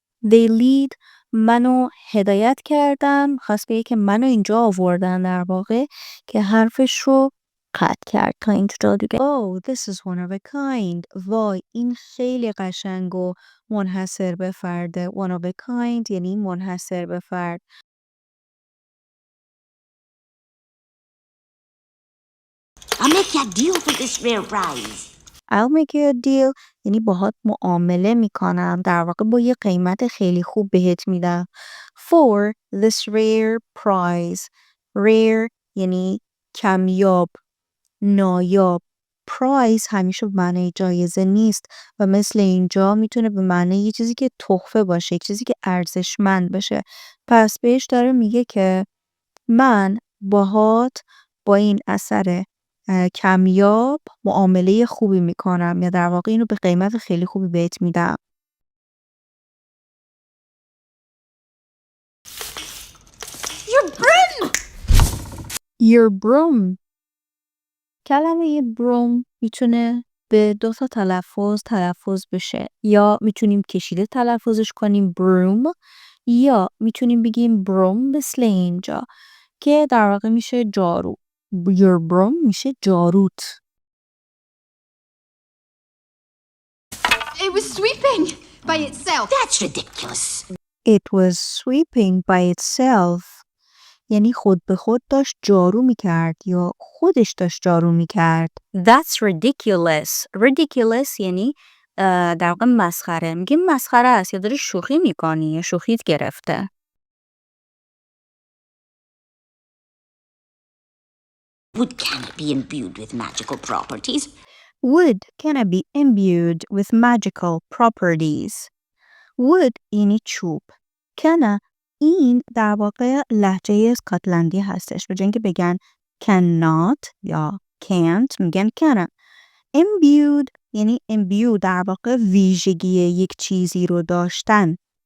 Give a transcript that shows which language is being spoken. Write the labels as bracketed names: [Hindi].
[English] They lead [Persian] منو هدایت کردن، خواست بگه که منو اینجا آوردن در واقع که حرفش رو قطع کرد تا اینجا جادوگر. [English] Oh, this is one of a kind. [Persian] وای این خیلی قشنگ و منحصر به فرده. One of a kind یعنی منحصر به فرد. [English] I'll make you a deal for this rare prize. I'll make you a deal [Persian] یعنی باهات معامله میکنم. در واقع با یه قیمت خیلی خوب بهت میدم. [English] For this rare prize. [Persian] Rare یعنی کمیاب، نایاب. prize همیشه به معنی جایزه نیست و مثل اینجا میتونه به معنی یه چیزی که تحفه باشه، یه چیزی که ارزشمند باشه. پس بهش داره میگه که من باهات با این اثر کمیاب معامله خوبی میکنم یا در واقع اینو به قیمت خیلی خوبی بهت میدم. [English] Your broom! Your broom. [Persian] کلمه broom میتونه به 2 تا تلفظ بشه. یا میتونیم کشیده تلفظش کنیم broom یا میتونیم بگیم broom مثل اینجا که در واقع میشه جارو. Your broom میشه جاروت. [English] It was sweeping by itself. That's ridiculous. It was sweeping by itself. [Persian] یعنی خود به خود داشت جارو میکرد یا خودش داشت جارو میکرد. [English] That's ridiculous. [Persian] Ridiculous یعنی در واقع مسخره. میگیم مسخره است یا داری شوخی میکنی یا شوخیت گرفته. [English] Wood cannot be imbued with magical properties. Wood cannot be imbued with magical properties. [Persian] Wood یعنی چوب. cannot این در واقع لهجه اسکاتلندی هستش. به جای اینکه بگن cannot یا can't میگن cannot. imbued یعنی imbue در واقع ویژگی یک چیزی رو داشتن.